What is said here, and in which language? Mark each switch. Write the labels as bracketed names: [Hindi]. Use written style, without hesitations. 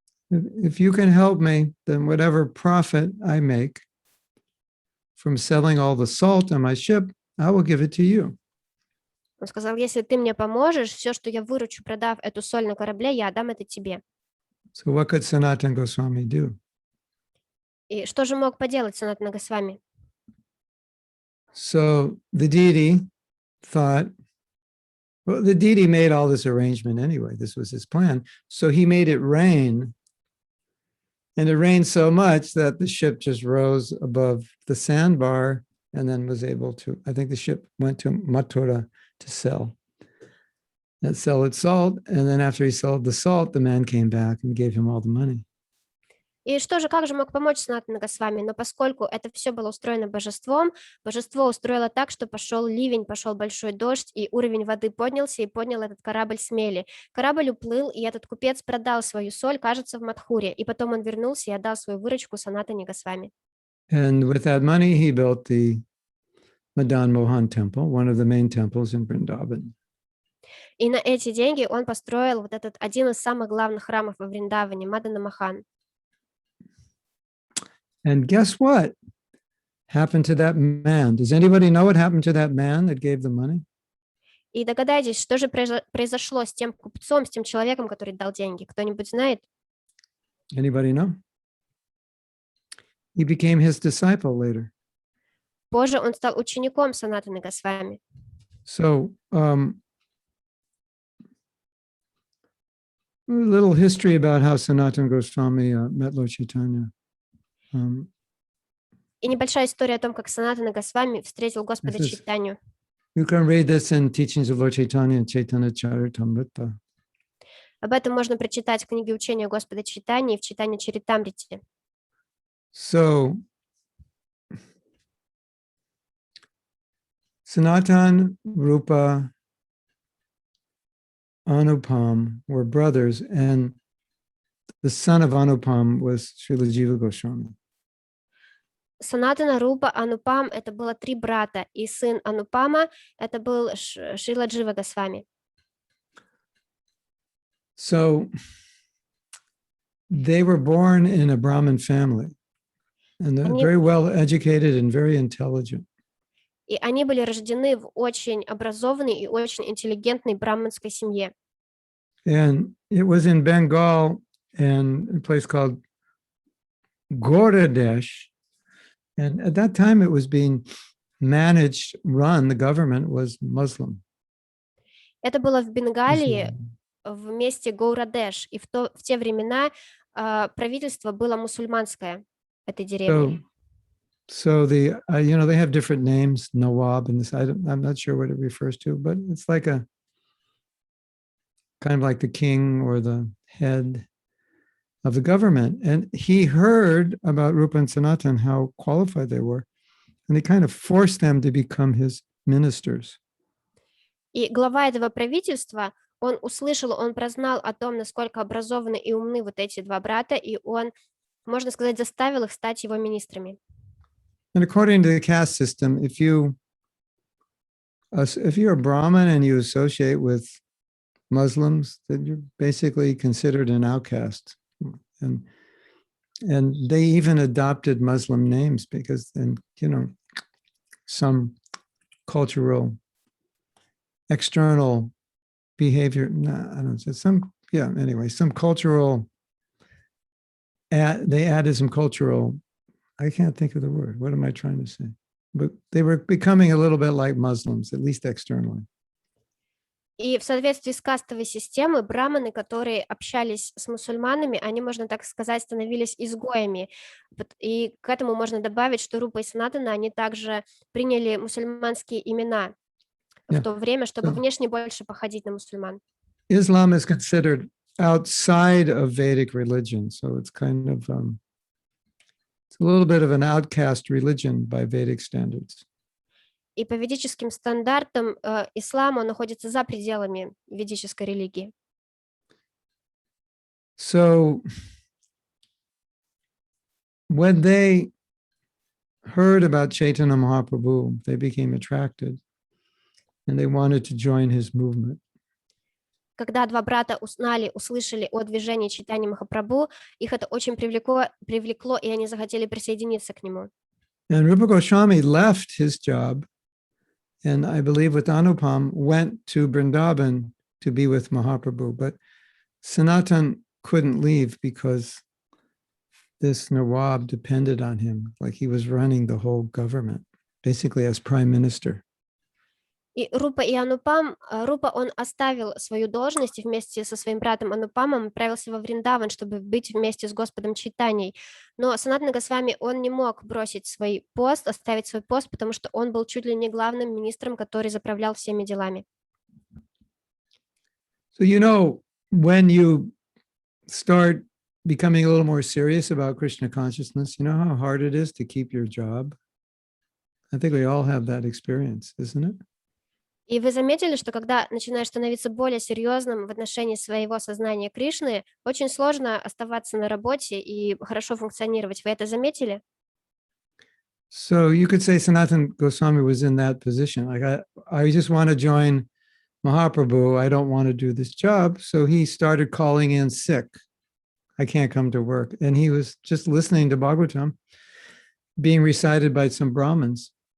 [English] If you can help me, then whatever profit I make from selling all the salt on my ship, I will give it to you. [Russian] Он сказал, если ты мне поможешь, все, что я выручу, продав эту соль на корабле, я отдам это тебе. [English] So what could Sanatana Goswami do? [Russian] И что же мог поделать Санатана Госвами? [English] So the deity thought, well, the deity made all this arrangement anyway. This was his plan. So he made it rain. And it rained so much that the ship just rose above the sandbar and then was able to, I think the ship went to Mathura to sell its salt. And then after he sold the salt, the man came back and gave him all the money. [Russian] И что же, как же мог помочь Санатана Госвами? Но поскольку это все было устроено божеством, божество устроило так, что пошел ливень, пошел большой дождь, и уровень воды поднялся, и поднял этот корабль с мели. Корабль уплыл, и этот купец продал свою соль, кажется, в Мадхуре, и потом он вернулся и отдал свою выручку Санатане Госвами. [English] And with that money, he built the Madan Mohan temple, one of the main temples in Vrindavan. [Russian] И на эти деньги он построил вот этот один из самых главных храмов во Вриндаване, Мадана Махан. [English] And guess what happened to that man? Does anybody know what happened to that man that gave the money? [Russian] И догадайтесь, что же произошло с тем купцом, с тем человеком, который дал деньги? Кто-нибудь знает? [English] Anybody know? He became his disciple later. [Russian] Позже он стал учеником Санатаны Госвами. [English] So, a little history about how Sanatana Goswami met Lord Chaitanya. [Russian] И небольшая история о том, как Санатана Госвами встретил Господа Чайтанью. [English] You can read this in Teachings of Lord Chaitanya and Chaitanya Charitamrita. [Russian] Об этом можно прочитать в книге учения Господа Чайтаньи и в читании Чаритамрите. [English] So, Sanatan, Rupa, Anupam were brothers, and the son of Anupam was Srila Jiva Goswami. [Russian] Санатана, Рупа, Анупам — это было 3 брата, и сын Анупама — это был Шрила Джива Госвами. [English] So they were born in a Brahmin family, and they're very well educated and very intelligent. [Russian] И они были рождены в очень образованной и очень интеллигентной браманской семье. [English] And it was in Bengal, and a place called Goradesh. And at that time, it was being managed, run, the government was Muslim. [Russian] Это было в Бенгалии, в месте Гаурадеш, и в те времена правительство было мусульманское в этой деревне. [English] So the, they have different names, Nawab, and this, I'm not sure what it refers to, but it's like a, kind of like the king or the head of the government. And he heard about Rupa and Sanatan, how qualified they were, and he kind of forced them to become his ministers. [Russian] И глава этого правительства, он услышал, он прознал о том, насколько образованы и умны вот эти 2 брата, и он, можно сказать, заставил их стать его министрами. [English] And according to the caste system, if you're a Brahmin and you associate with Muslims, that you're basically considered an outcast. And they even adopted Muslim names because then, you know, some cultural, external behavior, I don't know, some cultural, they added some cultural, I can't think of the word. What am I trying to say? But they were becoming a little bit like Muslims, at least externally. [Russian] И в соответствии с кастовой системой браманы, которые общались с мусульманами, они, можно так сказать, становились изгоями. И к этому можно добавить, что Рупа и Санатана, они также приняли мусульманские имена в то время, чтобы внешне больше походить на мусульман. [English] Islam is considered outside of Vedic religion, so it's kind of it's a little bit of an outcast religion by Vedic standards. [Russian] И по ведическим стандартам ислам, он находится за пределами ведической религии. [English] So when they heard about Chaitanya Mahaprabhu, they became attracted and they wanted to join his movement. [Russian] Когда два брата услышали о движении Чайтаньи Махапрабху, их это очень привлекло, и они захотели присоединиться к нему. [English] And Rupa Goswami left his job, and I believe with Anupam went to Vrindavan to be with Mahaprabhu, but Sanatan couldn't leave because this Nawab depended on him, like he was running the whole government, basically as prime minister. [Russian] И Рупа Рупа, он оставил свою должность и вместе со своим братом Анупамом отправился во Вриндаван, чтобы быть вместе с Господом Чайтаньей. Но Санатана Госвами, он не мог бросить свой пост, оставить свой пост, потому что он был чуть ли не главным министром, который заправлял всеми делами. [English] So, you know, when you start becoming a little more serious about Krishna consciousness, you know how hard it is to keep your job? I think we all have that experience, isn't it? [Russian] И вы заметили, что когда начинаешь становиться более серьезным в отношении своего сознания Кришны, очень сложно оставаться на работе и хорошо функционировать. Вы это заметили? [English] So you could say Sanatana Goswami was in that position. Like, I just want to join Mahaprabhu. I don't want to do this job. So he started calling in sick. I can't come to work. And he was just listening to Bhagavatam being recited by some Brahmins.